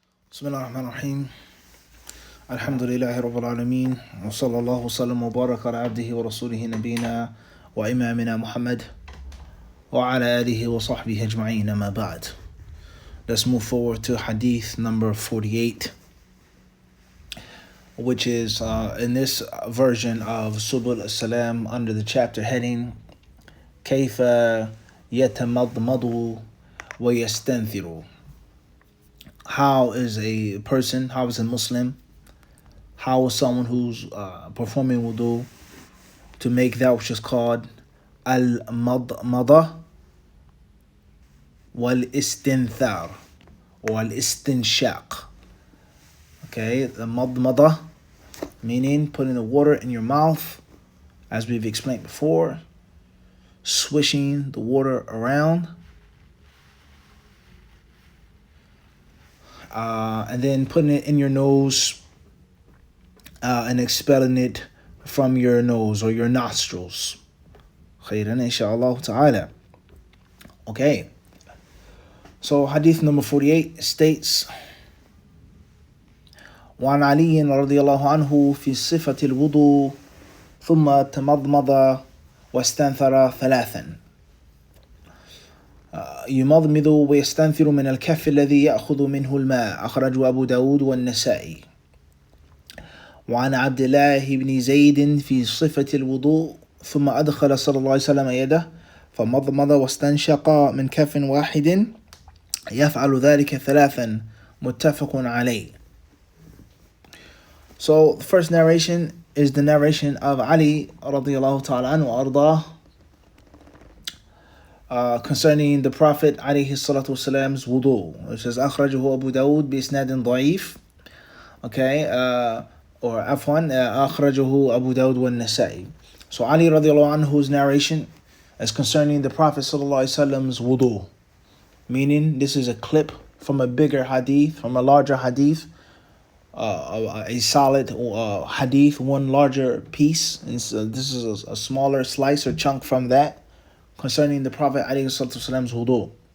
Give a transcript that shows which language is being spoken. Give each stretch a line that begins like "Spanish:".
Arabic: بسم الله الرحمن الرحيم الحمد لله رب العالمين وصلى الله وسلم وبارك على عبده ورسوله نبينا وإمامنا محمد وعلى آله وصحبه أجمعين أما بعد.
English: Let's move forward to Hadith number 48, which is in this version of Subul As-Salam under the chapter heading
Arabic: كيف يتمضمض ويستنثر.
English: How is a Muslim, how is someone who's performing wudu to make that which is called al-madmada wal-istinthar or al-istinshaq. Okay, the madmada meaning putting the water in your mouth, as we've explained before, swishing the water around, and then putting it in your nose and expelling it from your nose or your nostrils.
Arabic: Khairan inshaAllah ta'ala. Okay.
English: So hadith number 48 states,
Arabic: وعن علي رضي الله عنه في صفة الوضوء ثم تمضمض واستنثر ثلاثا. يمضمض ويستنثر من الكف الذي يأخذ منه الماء. أخرجه أبو داود والنسائي. وعن عبد الله بن زيد في صفة الوضوء ثم أدخل صلى الله عليه وسلم يده فمضمض واستنشق من كف واحد يفعل ذلك ثلاثا متفق عليه.
English: So the first narration is the narration of Ali radiallahu ta'ala anhu ardah, concerning the Prophet alayhi salatu wasalam's wudu. It says
Arabic: أخرجه أبو داود بإسناد ضعيف.
English: Okay, or
Arabic: afwan, أخرجه أبو داود والنسائي.
English: So Ali radiallahu anhu's narration is concerning the Prophet sallallahu alaihi wasallam's wudu, meaning this is a clip from a bigger hadith, from a larger hadith, a solid hadith, one larger piece, and so this is a smaller slice or chunk from that concerning the Prophet ﷺ's wudu.